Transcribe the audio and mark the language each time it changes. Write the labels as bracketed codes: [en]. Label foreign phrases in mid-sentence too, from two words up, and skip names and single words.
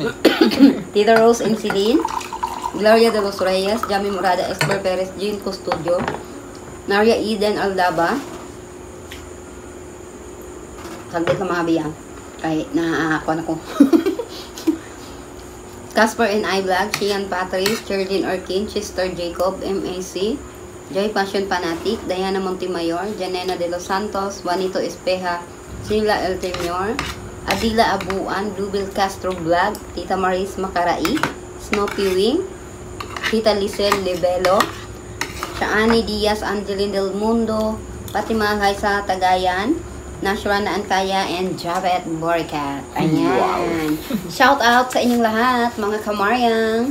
[tl] Tita Rose and Celine, Gloria de los Reyes, Jami Murada, Esper Perez, Jean Custodio, Naria Eden Aldaba, saglit na mga biyang, kahit naaakuan ako. Casper and I Vlog, Kian Patrice, Cherlyn Orkin, Chester Jacob, MAC, Joy Passion Fanatic, Diana Montemayor, Janena de los Santos, Juanito Espeja, Sheila El Temor, Adila Abuan, Bluebell Castro Vlog, Tita Maris Makarai, Snoopy Wing, Tita Lisel Lebelo, Shaani Diaz, Angeline Del Mundo, Fatima Haisa Tagayan, Nashwana Ankaya, and Javet Boricat. Ayan. Wow. Shout out sa inyong lahat, mga Kamariang.